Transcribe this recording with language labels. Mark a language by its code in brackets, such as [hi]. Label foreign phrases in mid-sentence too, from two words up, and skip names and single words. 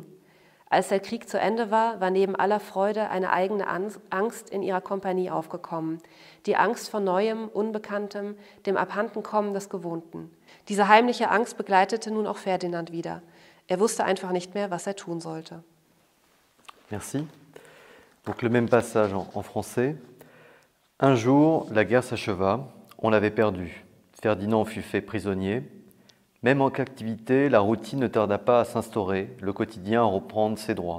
[de] Als der Krieg zu Ende war, war neben aller Freude eine eigene Angst in ihrer Kompanie aufgekommen. Die Angst vor Neuem, Unbekanntem, dem Abhandenkommen des Gewohnten. Diese heimliche Angst begleitete nun auch Ferdinand wieder. Er wusste einfach nicht mehr, was er tun sollte. [fr] Merci. Donc le même passage en français. Un jour, la guerre s'acheva, on l'avait perdue. Ferdinand fut fait prisonnier. Même en captivité, la routine ne tarda pas à s'instaurer, le quotidien à reprendre ses droits.